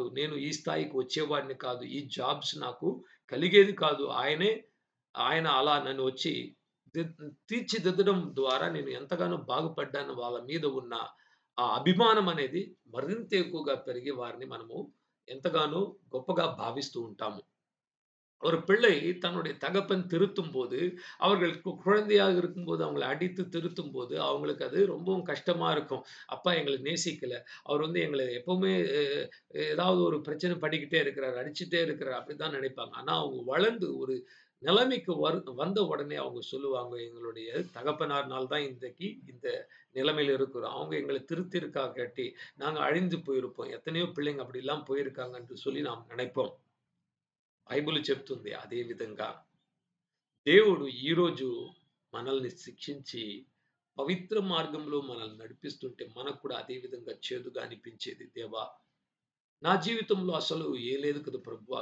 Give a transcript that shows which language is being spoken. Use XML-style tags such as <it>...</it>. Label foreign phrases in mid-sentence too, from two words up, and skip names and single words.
<te>నేను ఈ స్థాయికి వచ్చేవాడిని కాదు. ఈ జాబ్స్ నాకు కలిగేది కాదు. ఆయన అలా నన్ను వచ్చి తీర్చిదిద్దడం ద్వారా నేను ఎంతగానో బాగుపడ్డాను. వాళ్ళ మీద ఉన్న ఆ అభిమానం అనేది మరింత ఎక్కువగా పెరిగి వారిని మనము ఎంతగానో గొప్పగా భావిస్తూ ఉంటాము.</te> <ta>ஒரு பிள்ளை தன்னுடைய தகப்பன் திருத்தும்போது, அவர்கள் குழந்தையாக இருக்கும்போது அவங்கள அடித்து திருத்தும்போது, அவங்களுக்கு அது ரொம்பவும் கஷ்டமா இருக்கும். அப்பா எங்கள நேசிக்கல. அவர் வந்து எங்கள எப்பவுமே ஏதாவது ஒரு பிரச்சனை பண்ணிக்கிட்டே இருக்கிறார், அடிச்சுட்டே இருக்கிறார் அப்படித்தான் நினைப்பாங்க. ஆனா அவங்க வளர்ந்து ஒரு நிலைமைக்கு வந்த உடனே அவங்க சொல்லுவாங்க, எங்களுடைய தகப்பனார்னால தான் இன்றைக்கு இந்த நிலைமையில இருக்கிறோம். அவங்க எங்கள திருத்தியிருக்காகாட்டி, நாங்க அழிந்து போயிருப்போம். எத்தனையோ பிள்ளைங்க அப்படிலாம் போயிருக்காங்க என்று சொல்லி நாம் நினைப்போம்.</ta> <te>బైబిల్ చెప్తుంది. అదే విధంగా దేవుడు ఈరోజు మనల్ని శిక్షించి, పవిత్ర మార్గంలో మనల్ని నడిపిస్తుంటే, మనకు కూడా అదే విధంగా చేదుగా అనిపించేది. దేవా! నా జీవితంలో అసలు లేదు కదా ప్రభువా!</te>